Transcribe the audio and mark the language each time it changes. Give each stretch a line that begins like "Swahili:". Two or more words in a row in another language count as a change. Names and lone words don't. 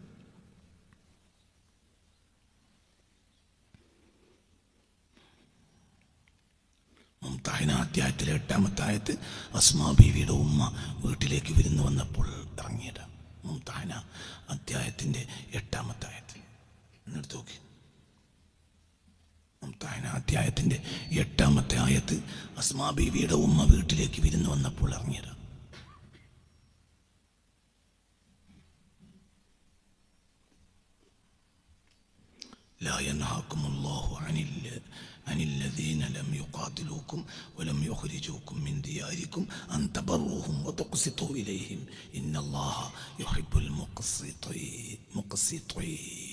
Malayalam: മുംതഹിന അധ്യായത്തിലെ 8-ാമത്തെ ആയത്ത് അസ്മാ ബീവിയുടെ ഉമ്മ വീട്ടിലേക്ക് വിരുന്ന് വന്നപ്പോൾ ഇറങ്ങിയത്. മുംതഹിന അധ്യായത്തിൻ്റെ 8-ാമത്തെ ആയത്തിൽ എന്നിട്ട് നോക്കി മുംതഹിന അധ്യായത്തിന്റെ 8-ാമത്തെ ആയത്ത് അസ്മാ ബീവിയുടെ ഉമ്മ വീട്ടിലേക്ക് വിരുന്ന് വന്നപ്പോൾ ഇറങ്ങിയത്.
Arabic: لا ينهاكم الله عن الذين لم يقاتلوكم ولم يخرجوكم من دياركم أن تبروهم وتقسطوا إليهم إن الله يحب المقسطين.